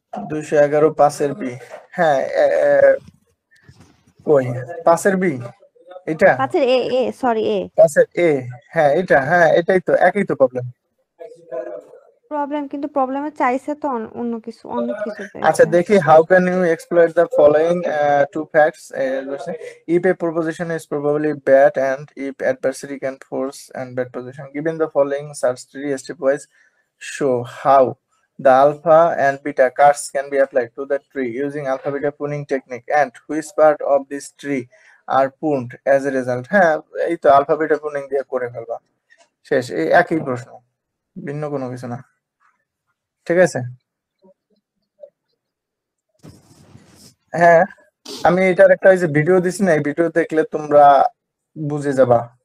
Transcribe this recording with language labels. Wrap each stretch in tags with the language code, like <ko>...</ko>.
<bn>211 পাঁচের বি, হ্যাঁ, কই, পাঁচের বি, এটা 5-এর সরি এ পাঁচের এ, হ্যাঁ এটা, হ্যাঁ এটাই তো, একই তো প্রবলেম। প্রবলেম, কিন্তু প্রবলেমে চাইছে তো অন্য কিছু, অনেক কিছু আচ্ছা, চাইছে। দেখি</bn> <en>How can you exploit the following two facts. If a proposition is probably bad and if adversary can force and bad position, given the following search tree stepwise, show how the alpha and beta cards can be applied to the tree using alpha beta pruning technique, and which part of this tree are pruned as a result.</en> <bn>হ্যাঁ, এই তো alpha beta pruning দিয়ে করে ফেলবা, শেষ। এই একই প্রশ্ন, ভিন্ন কোনো কিছু না। ঠিক আছে, হ্যাঁ, আমি এটার একটা ওই যে ভিডিও দিছি না, এই ভিডিও দেখলে তোমরা বুঝে যাবা।</bn>